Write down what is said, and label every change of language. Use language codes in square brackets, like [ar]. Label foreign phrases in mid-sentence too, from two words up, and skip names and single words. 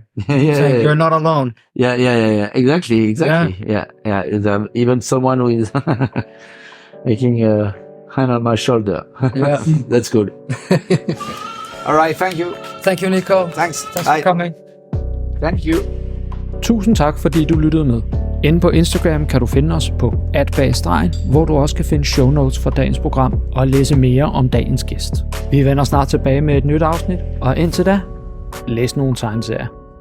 [en] Saying you're not alone. Yeah. Exactly. Yeah. Even someone who is making a hand on my shoulder. Yeah. That's good. All right, thank you. Thank you, Nico. Thanks for coming. Thank you. [da] Tusind tak, fordi du lyttede med. Inde på Instagram kan du finde os på @bagstregen, hvor du også kan finde [en] show notes [da] for dagens program og læse mere om dagens gæst. Vi vender snart tilbage med et nyt afsnit, og indtil da, læs nogle tegneserier.